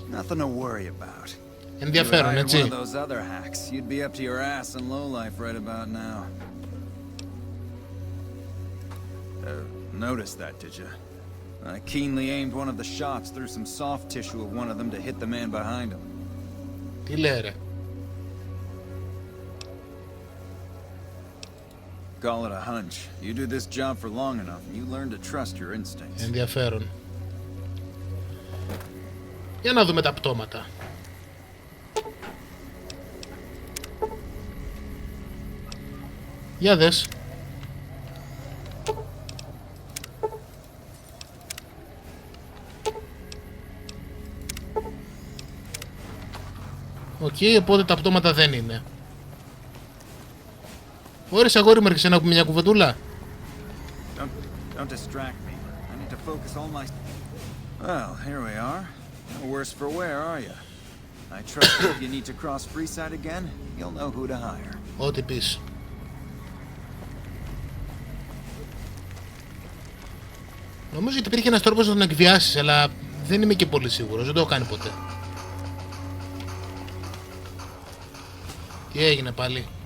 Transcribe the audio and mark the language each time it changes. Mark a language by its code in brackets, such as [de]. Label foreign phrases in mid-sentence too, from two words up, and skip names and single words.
[en] Nothing to worry about. [el] Ενδιαφέρον, [en] One [el] έτσι. [en] of those other hacks, you'd be up to your ass in lowlife right about now. Noticed that, did you? I keenly aimed one of the shots through some soft tissue of one of them to hit the man behind him. [el] Τι λέει, ρε. [en] Call it a hunch. You do this job for long enough, and you learn to trust your instincts. [el] Ενδιαφέρον. Για να δούμε τα πτώματα. Για δες. Οκ, οπότε τα πτώματα δεν είναι. Ωρες, αγόρι μου, έρχεσαι να πούμε μια κουβεντούλα. [en] Don't distract me. I need to focus all my... Well, here we are. No worse for wear, are you? I trust that if you need to cross Freeside again, you'll know who to hire. [el] Ό,τι πεις. Νομίζω ότι υπήρχε ένας τρόπος να τον εκβιάσεις, αλλά δεν είμαι και πολύ σίγουρος, δεν το έχω κάνει ποτέ. Τι έγινε πάλι?